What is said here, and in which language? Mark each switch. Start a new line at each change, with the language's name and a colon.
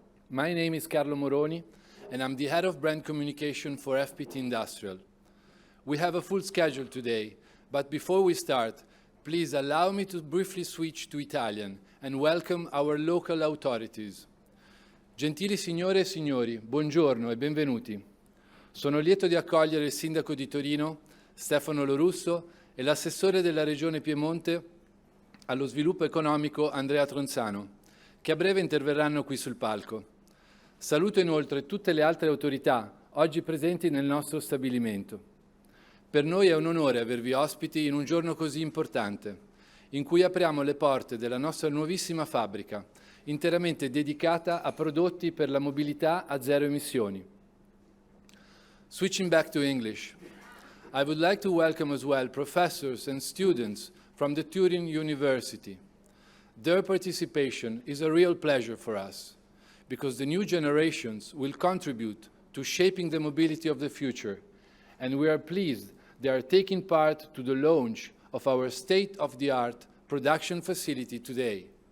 English: My name is Carlo Moroni and I'm the head of brand communication for FPT Industrial. We have a full schedule today, but before we start, please allow me to briefly switch to Italian and welcome our local authorities.
Italian: Gentili signore e signori, buongiorno e benvenuti. Sono lieto di accogliere il sindaco di Torino, Stefano Lorusso, e l'assessore della Regione Piemonte allo sviluppo economico, Andrea Tronzano, che a breve interverranno qui sul palco. Saluto inoltre tutte le altre autorità oggi presenti nel nostro stabilimento. Per noi è un onore avervi ospiti in un giorno così importante, in cui apriamo le porte della nostra nuovissima fabbrica, interamente dedicata a prodotti per la mobilità a zero emissioni.
English: Switching back to English, I would like to welcome as well professors and students from the Turin University. Their participation is a real pleasure for us, because the new generations will contribute to shaping the mobility of the future, and we are pleased they are taking part to the launch of our state-of-the-art production facility today.